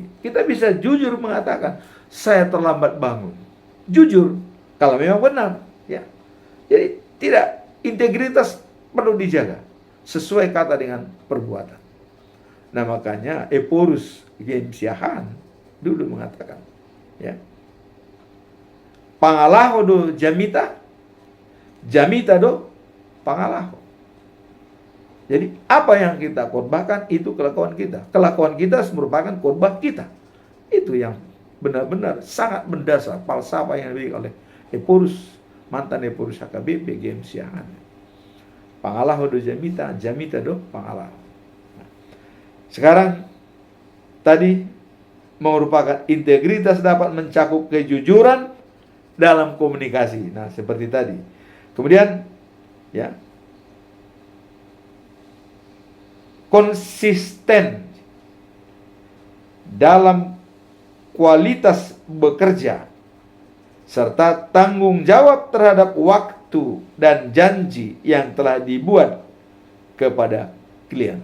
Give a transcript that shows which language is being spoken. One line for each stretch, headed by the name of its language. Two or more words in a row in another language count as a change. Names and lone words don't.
Indonesian: Kita bisa jujur mengatakan, saya terlambat bangun. Jujur, kalau memang benar, ya. Jadi tidak, integritas perlu dijaga sesuai kata dengan perbuatan. Nah, makanya Eporus Gemsiahan dulu mengatakan, ya,
Batak Toba: pangalaho do jamita, jamita do pangalaho.
Indonesian: Jadi apa yang kita korbankan itu kelakuan kita. Kelakuan kita merupakan korban kita. Itu yang benar-benar sangat mendasar falsafah yang diberikan oleh Eporus, mantan Eporus HKBP Gemsiahan.
Batak Toba: Pangalaho do jamita, jamita do pangalaho.
Indonesian: Nah, sekarang tadi merupakan integritas dapat mencakup kejujuran dalam komunikasi. Nah, seperti tadi. Kemudian, ya, konsisten dalam kualitas bekerja serta tanggung jawab terhadap waktu dan janji yang telah dibuat kepada klien.